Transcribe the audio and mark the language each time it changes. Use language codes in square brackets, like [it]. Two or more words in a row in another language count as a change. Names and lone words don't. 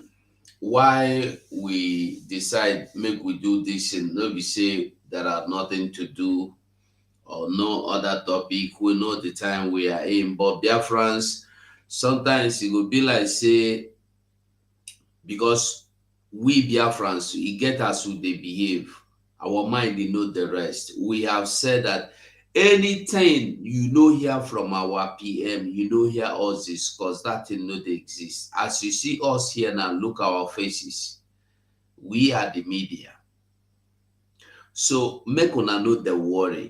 [pcm] Why we decide make we do this and no be say there are nothing to do or no other topic. We know the time we are in, but dear friends, sometimes it will be like say because we Biafrans, e get as we dey behave, our mind dey know the rest. We have said that anything you no hear from our PM, you no hear us discuss, that thing no dey exist. As you see us here now, look our faces. We are the media. So make una no dey worry.